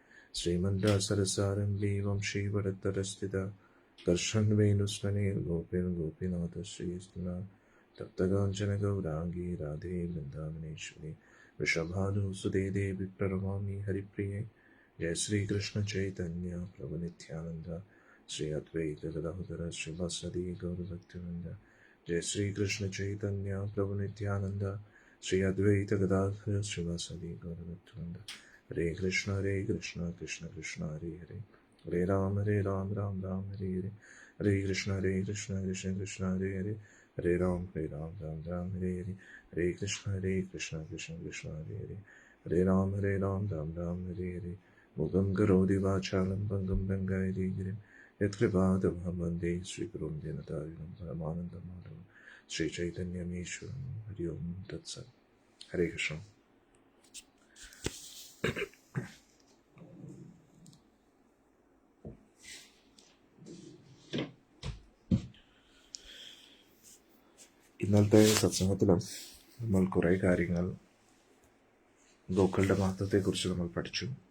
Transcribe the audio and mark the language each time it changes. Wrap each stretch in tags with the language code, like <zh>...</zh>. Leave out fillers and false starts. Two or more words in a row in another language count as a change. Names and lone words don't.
<sa>ശ്രീമദ്രസരസാരംഭീ വംശീവരത്തരസ്ഥിത കർഷൻ വേണുസ്മനേ ഗോപിൻ ഗോപിനാഥ ശ്രീസ്തുന. തപ്തകാഞ്ചന ഗൗരാംഗീ രാധേ വൃന്ദാവനേശ്വരി വൃഷഭാനുസുതേ ദേവി പ്രണമാമി ഹരിപ്രിയേ. ജയ ശ്രീകൃഷ്ണ ചൈതന്യ പ്രഭു നിത്യാനന്ദ ശ്രീ അദ്വൈത ഗദാധര ശ്രീവാസദി ഗൗരഭക്തിവൃന്ദ. जय श्री कृष्ण चैतन्य प्रभु नित्यानंद श्री अद्वैत गदाधर श्रीवासदि गौरभक्तवृंद. हरे कृष्ण कृष्ण कृष्ण हरे हरे हरे राम राम राम हरे हरे. हरे कृष्ण कृष्ण कृष्ण हरे हरे हरे राम राम हरे हरे. हरे कृष्ण कृष्ण कृष्ण हरे हरे हरे राम राम हरे हरे. मुखं करोति वाचालं भङ्गं भङ्गायति गिरिं यत्कृपातमहं वन्दे श्रीगुरुं दीनतारिणं परमानन्दमाधवं श्रीचैतन्यमीश्वरं. हरि ओं तत्सत्. हरे कृष्ण.</sa> <ml>ഇന്നത്തെ സത്സംഗത്തിൽ നമ്മൾ കുറേ കാര്യങ്ങൾ ഗോക്കളുടെ മഹത്വത്തെക്കുറിച്ച് നമ്മൾ പഠിച്ചു.</ml>